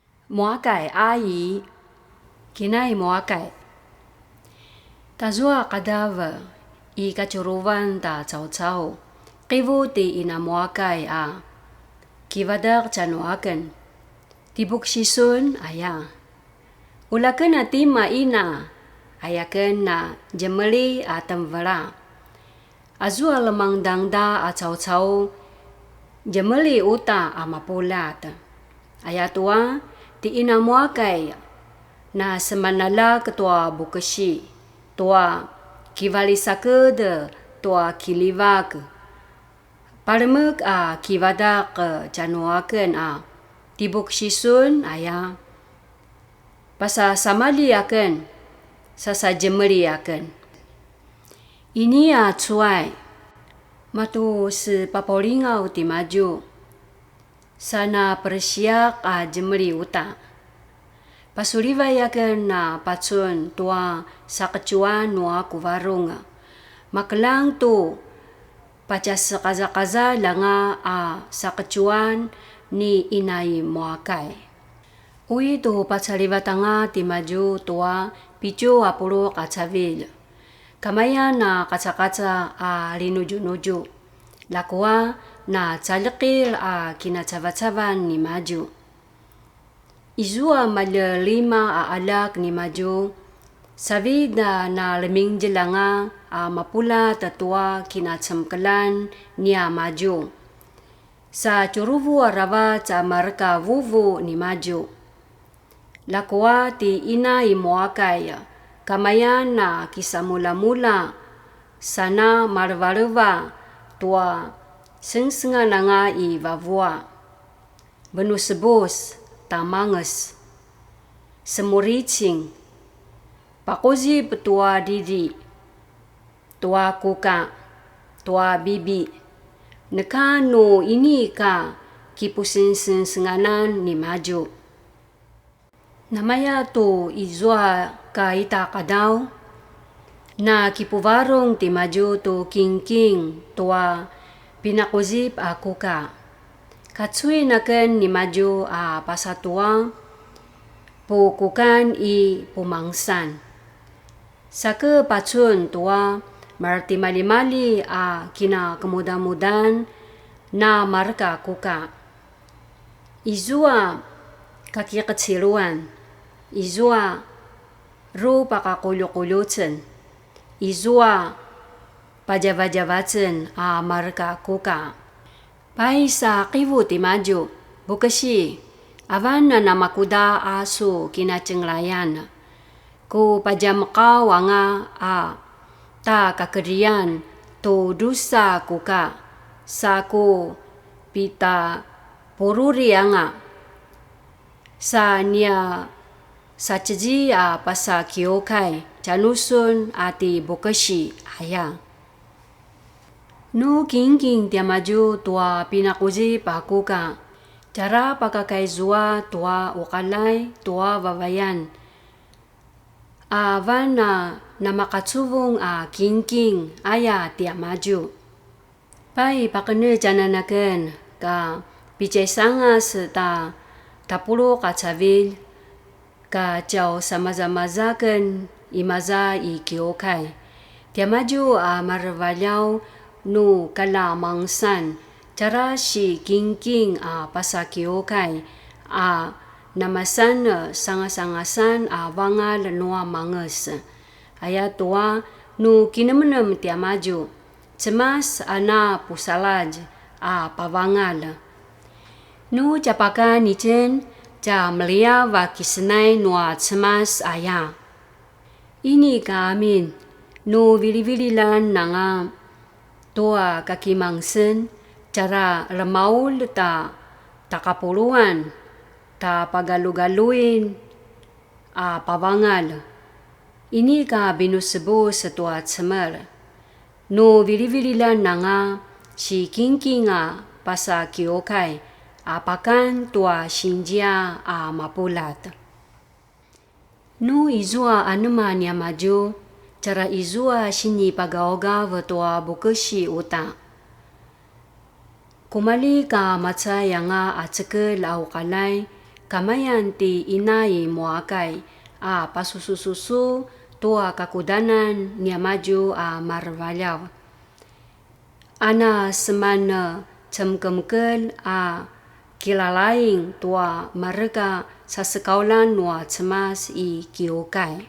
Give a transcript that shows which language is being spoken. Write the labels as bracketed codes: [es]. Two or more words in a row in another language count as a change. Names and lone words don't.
[pwn] mua cải a ý kinai mua cải tazua kadava I kacuruvan ta caw-caw kivu ti ina mua cải a kivadak canuaken tibuk sisun aya ulaken na tima ina ayaken na jemeli a temvela azua lemang dangda a caw-caw jemeli uta a mapulat ayatua ti ina mua cải na semanala ketua bukesi tua kivalisakede tua kilivak parmek a kivadak canuaken a tibuk sisun aya pasa samali aken sasa jemeli aken ini a cuai matu se papolingau ti maju sana persiak a jemeli uta pasuliva yaken na pacun tua sakecuan nua kuvarunga maklang tu paca sekaza-kaza langa a sakecuan ni inai muakai ui tu pacaliva tanga ti maju tua picu apulu kacavil kamaya na kaca-kaca a linuju-nuju lakua na calekil a kinacava-cavan ni maju izua malelima a alak ni maju savida na leming jelanga a mapula tatua kinacamkelan ni a maju sa curuvu arava ca marka vuvu ni maju lakua ti ina I muakai kamaya na kisamula-mula sana marva-reva tua sengsenga nanga I vavua benus-sebus tamanges semuricing pakozi petua didi tua kuka tua bibi nekano ini ka kipusin senganan ni maju namaya tu izua ka ita kadau na kipuvarong ti maju tu king tua pinakuzip a kuka katsui naken ni maju a pasatua pukukan I pumangsan sake pacun tua marti mali-mali a kina kemudan-mudan na marka kuka izua kaki keciluan izua ru pakakulu-kulutsen izua pajava-javacen a marka kuka pai sa kivu ti maju bukesi avan na namakuda asu kinacenglayan ku pajamka wanga a ta kakerian tu dusa kuka saku pita pururi anga sa nia saceji a pasa kiokai canusun ati bukesi aya nu king tia maju tua pinakuzi pakuka cara pakakai zua tua ukalai tua vavayan avan na namakacuvung a king aya tia maju pai pakene jananaken ka picai sangas ta tapulu kacavil ka jau sama-zamazaken imaza I kiokai tia maju a marvalyau nu kala mangsan cara si king a pasakiokai a namasan sangasan a vangal nua manges aya tua nu kinemenem tia maju cemas ana pusalaj a pavangal nu capaka nicen ca melia wa kisnai nua cemas aya ini kaamin nu vili-vililan nanga tua kaki mangsen cara lemaul ta takapuluan ta pagalu-galuin a pavangal ini ka binusebu setua cemer nu vili-vililan nanga si king a pasa kiokai apakan tua sinjia a mapulat nu izua anema nia maju cara izua sini pagaoga vetua bukesi uta kumali ka matsa yanga aceke lau kalai kamayan ti inay moakay pasusususu tua kakudanan niya maju marvalyaw. Ana semana cemkemkel kilalaing tua mereka sa sekaulan nua cemas I kiokay.